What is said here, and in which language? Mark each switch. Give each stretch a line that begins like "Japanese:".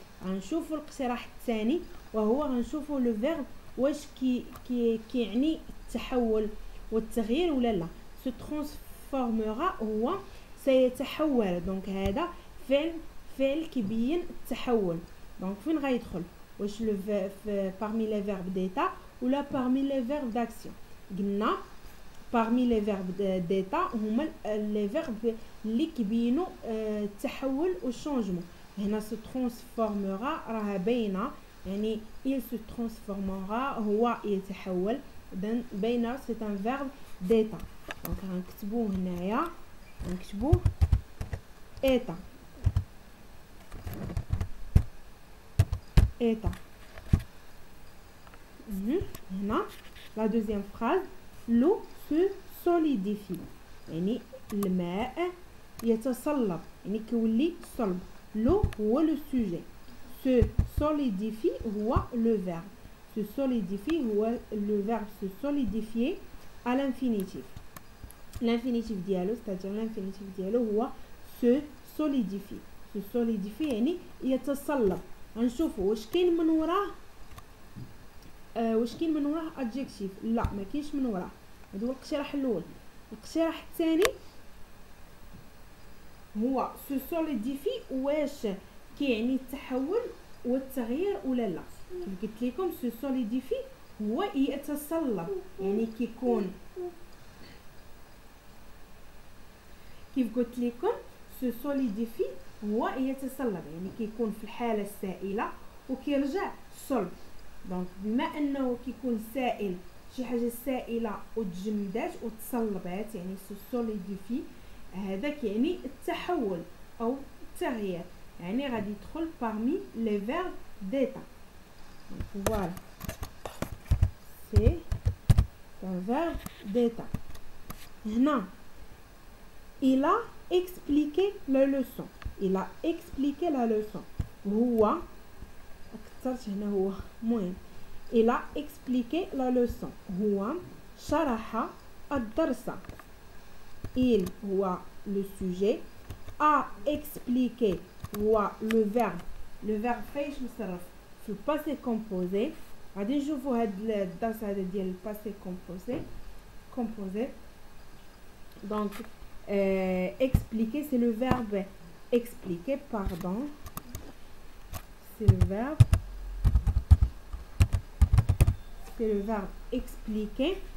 Arabic: غنشوفوا الاقتراح الثاني وهو غنشوفوا لو فيرب واش كيعني التحول والتغيير ولا لا. se transformera هو سيتحول. دونك هذا فعل كيبين التحول. دونك فين غيدخل؟ واش لو
French: parmi les verbes d'état
Arabic: ولا
French: parmi les verbes d'action؟
Arabic: قلنا parmi les verbes d'état هما les verbes اللي كيبينوا التحول والشونجمون. هنا se transformera راه باينه يعني
French: il se transformera
Arabic: هو يتحول. اذا باينه
French: c'est un verbe d'état.
Arabic: دونك غنكتبوه هنايا غنكتبوه état.
French: état.
Arabic: هنا
French: la deuxième phrase l'eau se solidifie
Arabic: يعني الماء يتصلب يعني كيولي صلب. l'eau هو لو سوجي.
French: se solidifie هو le verbe. se solidifie هو le verbe se solidifier à l'infinitif. l'infinitif
Arabic: ديالو
French: c'est-à-dire l'infinitif ديالو هو se solidifie.
Arabic: se solidifie يعني يتصلب. غنشوفوا واش كاين من وراه واش كاين من وراه adjective. لا ما كاينش من وراه. هذا هو الاقتراح الاول. الاقتراح الثاني هو se solidifie واش كيعني التحول والتغيير ولا لا. كيف قلت لكم se solidifie هو يتصلب يعني كيكون كيف قلت لكم se solidifie هو يتصلب يعني كيكون في الحالة السائلة وكيرجع صلب. دونك بما انه كيكون سائل شي حاجة سائلة وتجمدات وتصلبات يعني se solidifie هذا كيعني التحول او التغيير يعني غادي يدخل
French: parmi les verbes d'état. voilà c'est un verbe d'état. هنا il a expliqué la leçon. il a expliqué la leçon
Arabic: هو كثرت هنا هو مهم.
French: il a expliqué la leçon
Arabic: هو شرح الدرس.
French: il هو le sujet. a expliqué هو le verbe. le verbe
Arabic: فايش مصرف في الباسي كومبوزي. غادي نشوفوا هاد الدرس هذا ديال الباسي كومبوزي.
French: donc expliquer c'est le verbe expliquer pardon c'est le verbe expliquer.